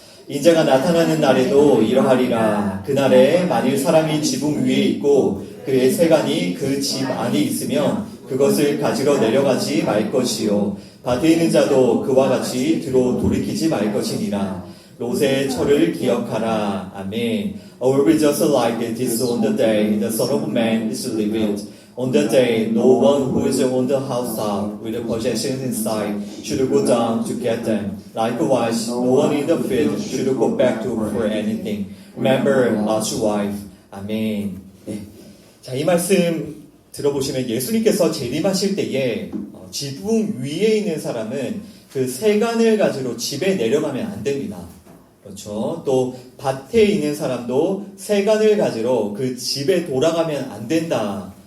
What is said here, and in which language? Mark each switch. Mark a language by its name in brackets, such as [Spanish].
[Korean] 인자가 나타나는 날에도 이러하리라. 그날에 만일 사람이 지붕 위에 있고 그의 세간이 그 집 안에 있으면 그것을 가지러 내려가지 말 것이요 밭에 있는 자도 그와 같이 뒤로 돌이키지 말 것이니라. 롯의 철을 기억하라. 아멘. [English] Or will be just like it is on the day the Son of Man is revealed. On that day, no one who is on the housetop with the possessions inside should go down to get them. Likewise, no one in the field should go back to for anything. Remember Lot's wife. 아멘. 네. [Korean] 자, 이 말씀 들어보시면 예수님께서 재림하실 때에 지붕 위에 있는 사람은 그 세간을 가지러 집에 내려가면 안 됩니다. 그렇죠. 또 밭에 있는 사람도 세간을 가지러 그 집에 돌아가면 안 된다.